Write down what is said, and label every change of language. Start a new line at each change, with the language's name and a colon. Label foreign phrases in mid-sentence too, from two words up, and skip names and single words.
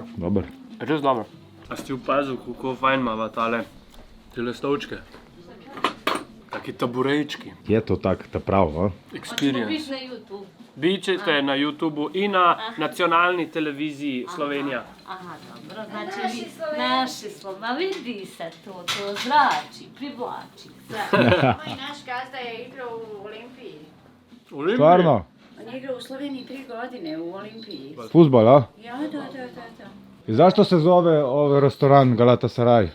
Slovenian: Dober. res dobro. A si opazil, kako fajn imava tale stolčke? Taki taburejčki. Je to tak, ta prav, a? Experience. Biš na YouTube. Bičete na YouTubeu in na nacionalni televiziji Slovenija.
Bosnian: Aha, dobro, znači naši smo, ma vidi se to zrači, privlači se. Moj naš gazda je igrao u Olimpiji. Stvarno? On je igrao u Sloveniji 3 godine u Olimpiji. Fuzbol, a? Ja, da. I zašto se zove ovaj restoran Galatasaray?